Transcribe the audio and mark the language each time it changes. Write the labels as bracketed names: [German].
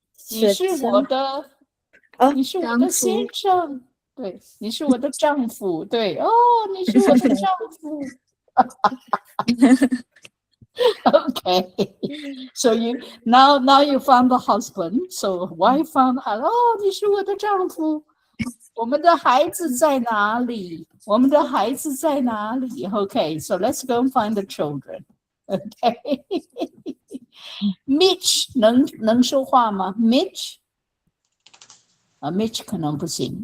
[Chinese] 你是我的，你是我的先生，对，你是我的丈夫，对，哦，你是我的丈夫。 [English] Okay, so now you found the husband. So wife found husband. [Chinese] 哦，你是我的丈夫。我们的孩子在哪里？我们的孩子在哪里 [English] ？Okay, so let's go and find the children. Okay. [Chinese] Mitch 能说话吗 ？Mitch ，Mitch 可能不行。